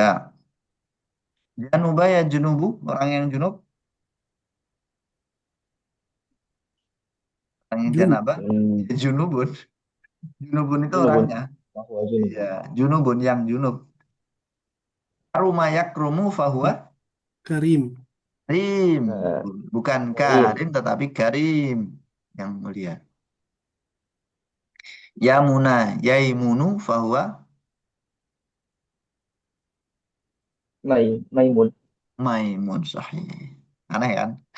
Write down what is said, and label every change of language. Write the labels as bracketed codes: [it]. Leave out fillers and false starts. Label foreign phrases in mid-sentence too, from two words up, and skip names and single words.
[ar] Januba ya junubu, [id] orang yang junub. Orang yang [ar] جنب janabah, ya junubun. Junubun itu Junubun. [id] orangnya. Bahwa junub. [ar] Ya, junubun [id] yang junub. [ar] Karuma yakrumu fahuwa كريم karim. Eh, [id] Bukan [ar] Karim. karim, tetapi karim. [id] Yang mulia. [ar] Yamuna yaimunu fahuwa Maimun. maimun sahih. [id] Aneh kan?